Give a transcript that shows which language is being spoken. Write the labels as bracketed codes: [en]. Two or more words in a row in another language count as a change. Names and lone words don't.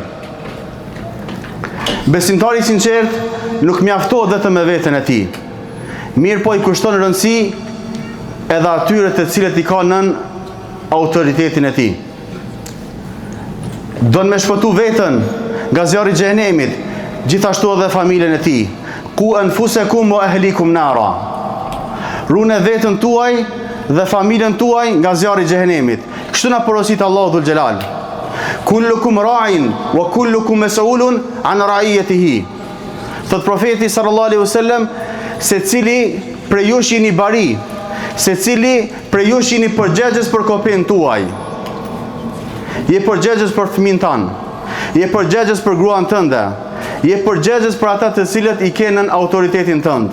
[sq] Besimtari i sinqert nuk mjaftohet vetëm me veten e tij, mirë po i kushton rëndësi edhe atyre të cilët i kanë nën autoritetin e tij. Don me shpëtu veten nga zjarri i xhenemit, gjithashtu edhe familjen e tij. [ar] قوا أنفسكم وأهليكم نارا. [sq] Rune veten tuaj dhe familjen tuaj nga zjarri i xhenemit. Kështu na porosit Allahu [ar] ذو الجلال. كلكم راع وكلكم مسؤول عن رعيته. [sq] Thot profeti [ar] صلى الله عليه وسلم, [sq] secili prej jush jeni bari, secili prej jush jeni përgjegjës për kopën tuaj. Je përgjegjës për fëmin tanë, je përgjegjës për gruan tënde, je përgjegjës për ata të cilët i kenën autoritetin tënd.